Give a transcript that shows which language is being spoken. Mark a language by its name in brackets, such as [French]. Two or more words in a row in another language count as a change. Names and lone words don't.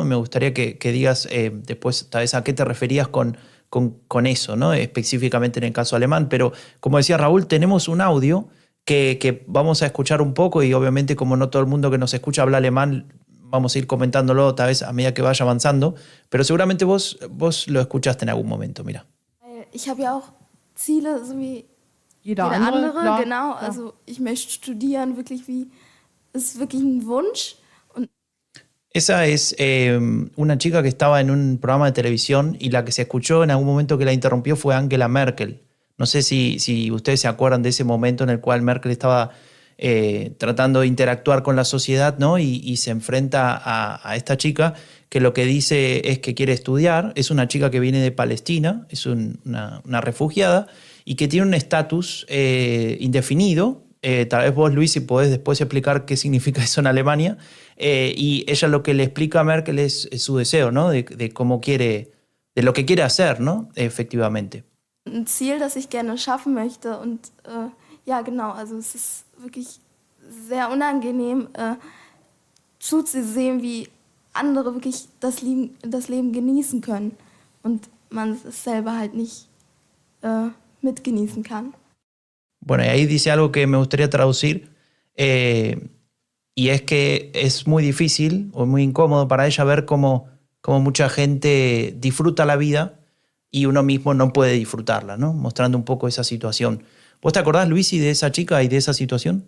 [Spanish] Me gustaría que digas después tal vez a qué te referías con eso, ¿no? Específicamente en el caso alemán, pero como decía Raúl, tenemos un audio que vamos a escuchar un poco y obviamente como no todo el mundo que nos escucha habla alemán, vamos a ir comentándolo tal vez a medida que vaya avanzando, pero seguramente vos lo escuchaste en algún momento, mira. [German] Ich habe ja auch Ziele, so wie jeder andere, klar, genau. Klar. Also ich möchte studieren, wirklich ist wirklich ein Wunsch. [Spanish] Esa es una chica que estaba en un programa de televisión y la que se escuchó en algún momento que la interrumpió fue Angela Merkel. No sé si ustedes se acuerdan de ese momento en el cual Merkel estaba tratando de interactuar con la sociedad, ¿no? Y se enfrenta a esta chica que lo que dice es que quiere estudiar. Es una chica que viene de Palestina, es una refugiada y que tiene un estatus indefinido. Tal vez vos, Luis, si podés después explicar qué significa eso en Alemania. Y ella lo que le explica a Merkel es su deseo, ¿no? De cómo quiere, de lo que quiere hacer, ¿no? Efectivamente. [German] Ein Ziel, das ich gerne schaffen möchte. Und ja, genau, also es ist wirklich sehr unangenehm zuzusehen, wie andere wirklich das Leben genießen können und man es selber halt nicht mitgenießen kann. [Spanish] Bueno, y ahí dice algo que me gustaría traducir, y es que es muy difícil o muy incómodo para ella ver cómo mucha gente disfruta la vida y uno mismo no puede disfrutarla, ¿no? Mostrando un poco esa situación. ¿Vos te acordás, Luisi, de esa chica y de esa situación?